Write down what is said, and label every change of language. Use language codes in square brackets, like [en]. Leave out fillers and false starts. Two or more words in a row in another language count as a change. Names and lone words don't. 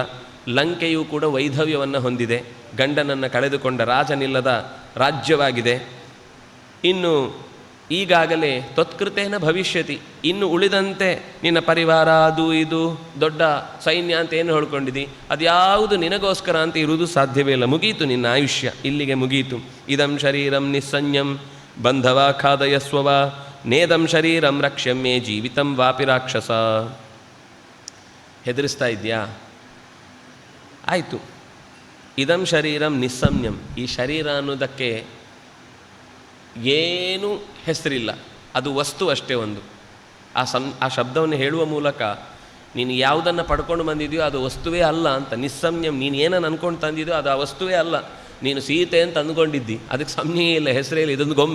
[kn] ಲಂಕೆಯೂ ಕೂಡ ವೈಧವ್ಯವನ್ನು ಹೊಂದಿದೆ, ಗಂಡನನ್ನು ಕಳೆದುಕೊಂಡ ರಾಜನಿಲ್ಲದ ರಾಜ್ಯವಾಗಿದೆ. ಇನ್ನು ಈಗಾಗಲೇ [sa] ತ್ವತ್ಕೃತೇನ ಭವಿಷ್ಯತಿ, [kn] ಇನ್ನು ಉಳಿದಂತೆ ನಿನ್ನ ಪರಿವಾರ ಅದು ಇದು ದೊಡ್ಡ ಸೈನ್ಯ ಅಂತ ಏನು ಹೇಳ್ಕೊಂಡಿದ್ದಿ, ಅದ್ಯಾವುದು ನಿನಗೋಸ್ಕರ ಅಂತ ಇರುವುದು ಸಾಧ್ಯವೇ ಇಲ್ಲ. ಮುಗೀತು ನಿನ್ನ ಆಯುಷ್ಯ, ಇಲ್ಲಿಗೆ ಮುಗೀತು. [sa] ಇದಂ ಶರೀರಂ ನಿಸ್ಸಂಯಂ ಬಂಧವ ಖಾದಯಸ್ವವ ನೇದಂ ಶರೀರಂ ರಕ್ಷ್ಯಮ್ಮೆ ಜೀವಿತಂ ವಾಪಿ ರಾಕ್ಷಸ. [kn] ಹೆದರಿಸ್ತಾ ಇದೆಯಾ? ಆಯಿತು. [sa] ಇದಂ ಶರೀರಂ ನಿಸ್ಸಂಯಂ, [kn] ಈ ಶರೀರ ಅನ್ನೋದಕ್ಕೆ ಏನೂ ಹೆಸರಿಲ್ಲ, ಅದು ವಸ್ತು ಅಷ್ಟೇ ಒಂದು. ಆ ಶಬ್ದವನ್ನು ಹೇಳುವ ಮೂಲಕ ನೀನು ಯಾವುದನ್ನು ಪಡ್ಕೊಂಡು ಬಂದಿದೆಯೋ ಅದು ವಸ್ತುವೇ ಅಲ್ಲ ಅಂತ. ನಿಸ್ಸಂಯಂ, ನೀನು ಏನನ್ನು ಅಂದ್ಕೊಂಡು ತಂದಿದೆಯೋ ಅದು ಆ ವಸ್ತುವೇ ಅಲ್ಲ. ನೀನು ಸೀತೆ ಅಂತ ಅಂದ್ಕೊಂಡಿದ್ದಿ, ಅದಕ್ಕೆ ಸಂಜ್ಞೆ ಇಲ್ಲ, ಹೆಸರೇ ಇಲ್ಲ, ಇದೊಂದು ಗೊಂಬೆ.